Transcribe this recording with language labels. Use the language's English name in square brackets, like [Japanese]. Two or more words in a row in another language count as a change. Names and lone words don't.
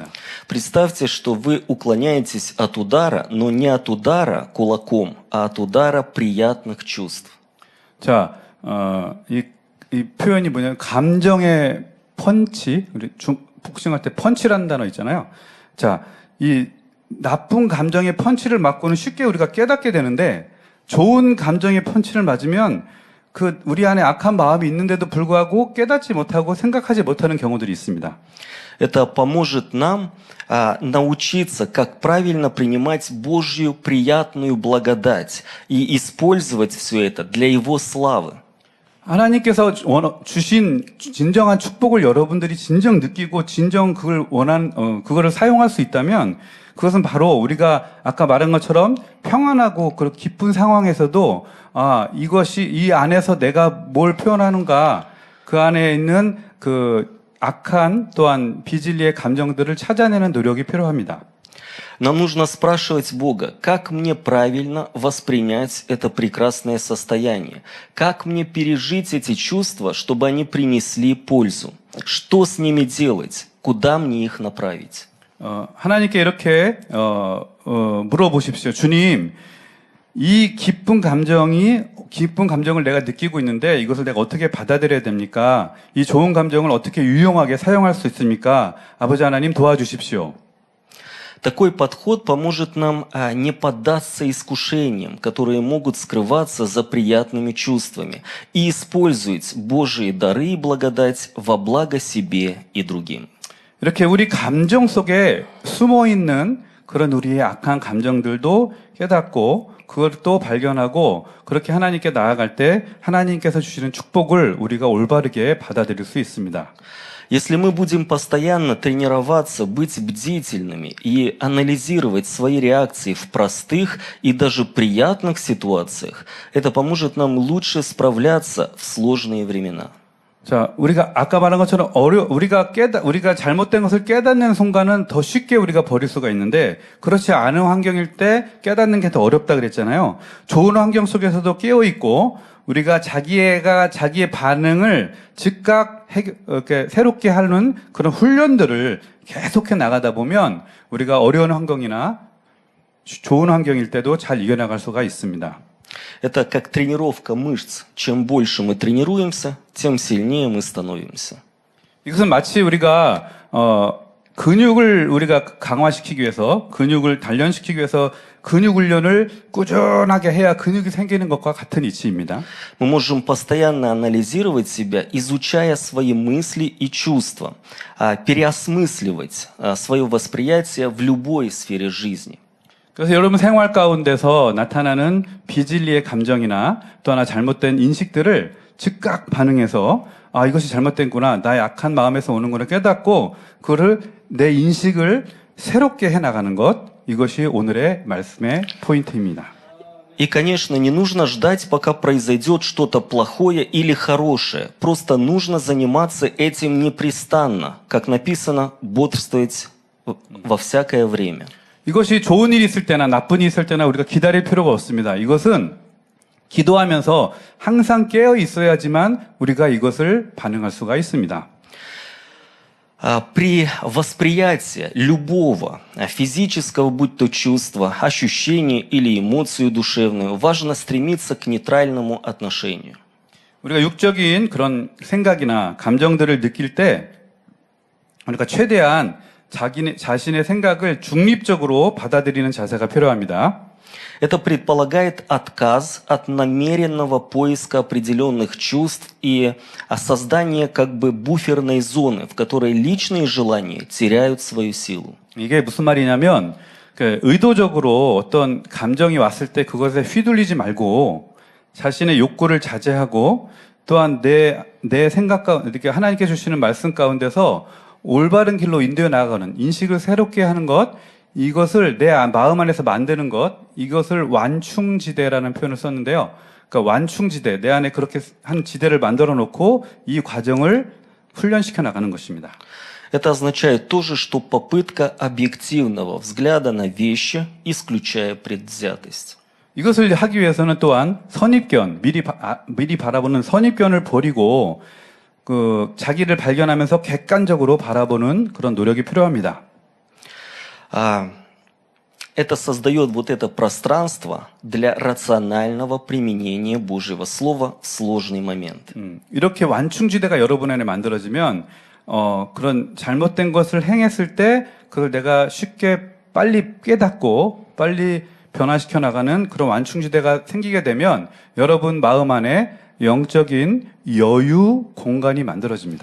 [Russian] Представьте, что вы уклоняетесь от удара, но не от удара кулаком, а от удара приятных чувств. [Korean] 자, 이 표현이 뭐냐면 감정의 펀치, 우리 복싱할 때 펀치라는 단어 있잖아요. 자, 이 나쁜 감정의 펀치를 맞고는 쉽게 우리가 깨닫게 되는데 좋은 감정의 펀치를 맞으면 그 우리 안에 악한 마음이 있는데도 불구하고 깨닫지 못하고 생각하지 못하는 경우들이 있습니다. [Russian] Это поможет нам научиться, как правильно принимать Божью приятную благодать и использовать все это для Его славы. [Korean] 하나님께서 주신 진정한 축복을 여러분들이 진정 느끼고 진정 그거를 사용할 수 있다면 그것은 바로 우리가 아까 말한 것처럼 평안하고 그런 기쁜 상황에서도 이것이 이 안에서 내가 뭘 표현하는가 그 안에 있는 그 악한 또한 비진리의 감정들을 찾아내는 노력이 필요합니다. [Russian] Нам нужно спрашивать Бога, как мне правильно воспринять это прекрасное состояние, как мне пережить эти чувства, чтобы они принесли пользу, что с ними делать, куда мне их направить. [Korean] 하나님께 이렇게 물어보십시오. 주님, 이 기쁜 감정을 내가 느끼고 있는데 이것을 내가 어떻게 받아들여야 됩니까? 이 좋은 감정을 어떻게 유용하게 사용할 수 있습니까? 아버지 하나님 도와주십시오. [Russian] Такой подход поможет нам не поддаться искушениям, которые могут скрываться за приятными чувствами, и использовать Божьи дары и благодать во благо себе и другим. [Korean] 이렇게 우리 감정 속에 숨어 있는 그런 우리의 악한 감정들도 깨닫고 그것도 발견하고 그렇게 하나님께 나아갈 때 하나님께서 주시는 축복을 우리가 올바르게 받아들일 수 있습니다. [Russian] Если мы будем постоянно тренироваться, быть бдительными и анализировать свои реакции в простых и даже приятных ситуациях, это поможет нам лучше справляться в сложные времена. [Korean] 자, 우리가 아까 말한 것처럼 우리가 잘못된 것을 깨닫는 순간은 더 쉽게 우리가 버릴 수가 있는데 그렇지 않은 환경일 때 깨닫는 게 더 어렵다 그랬잖아요. 좋은 환경 속에서도 깨어 있고 우리가 자기의 반응을 즉각 이렇게 새롭게 하는 그런 훈련들을 계속해 나가다 보면 우리가 어려운 환경이나 좋은 환경일 때도 잘 이겨나갈 수가 있습니다. [Russian] Это как тренировка мышц. Чем больше мы тренируемся, тем сильнее мы становимся. [Korean] 이것은 마치 우리가 근육을 우리가 강화시키기 위해서 근육을 단련시키기 위해서 근육 훈련을 꾸준하게 해야 근육이 생기는 것과 같은 이치입니다. [Russian] Мы можем постоянно анализировать себя, изучая свои мысли и чувства, переосмысливать свое восприятие в любой сфере жизни. [Korean] 그래서 여러분 생활 가운데서 나타나는 비진리의 감정이나 또 하나 잘못된 인식들을 즉각 반응해서 이것이 잘못된구나, 나의 악한 마음에서 오는구나 깨닫고 그거를 내 인식을 새롭게 해나가는 것, 이것이 오늘의 말씀의 포인트입니다. [Russian] И, конечно, не нужно ждать, пока произойдет что-то плохое или хорошее. Просто нужно заниматься этим непрестанно. Как написано, бодрствовать во всякое время. [Korean] 이것이 좋은 일이 있을 때나 나쁜 일이 있을 때나 우리가 기다릴 필요가 없습니다. 이것은 기도하면서 항상 깨어 있어야지만 우리가 이것을 반응할 수가 있습니다. [Russian] При восприятии любого физического, будь то чувства, ощущения или эмоцию душевную, важно стремиться к нейтральному отношению. [Korean] 우리가 육적인 그런 생각이나 감정들을 느낄 때 우리가 최대한 자신의 생각을 중립적으로 받아들이는 자세가 필요합니다. [Russian] Это предполагает отказ от намеренного поиска определенных чувств и создание как бы буферной зоны, в которой личные желания теряют свою силу. [Korean] 이게 무슨 말이냐면 그 의도적으로 어떤 감정이 왔을 때 그것에 휘둘리지 말고 자신의 욕구를 자제하고 또한 내 생각 가운데 이렇게 하나님께 주시는 말씀 가운데서 올바른 길로 인도해 나가는 인식을 새롭게 하는 것, 이것을 내 마음 안에서 만드는 것, 이것을 완충지대라는 표현을 썼는데요. 그러니까 완충지대, 내 안에 그렇게 한 지대를 만들어 놓고 이 과정을 훈련시켜 나가는 것입니다. [Russian] Это означает тоже, что попытка объективного взгляда на вещи, исключая предвзятость. [Korean] 이것을 하기 위해서는 또한 선입견, 미리 바라보는 선입견을 버리고 그 자기를 발견하면서 객관적으로 바라보는 그런 노력이 필요합니다. [Russian] Это создает вот это пространство для рационального применения Божьего Слова в сложный момент. [Korean] 이렇게 완충지대가 여러분 안에 만들어지면 그런 잘못된 것을 행했을 때 그걸 내가 쉽게 빨리 깨닫고 빨리 변화시켜 나가는 그런 완충지대가 생기게 되면 여러분 마음 안에 영적인 여유 공간이 만들어집니다.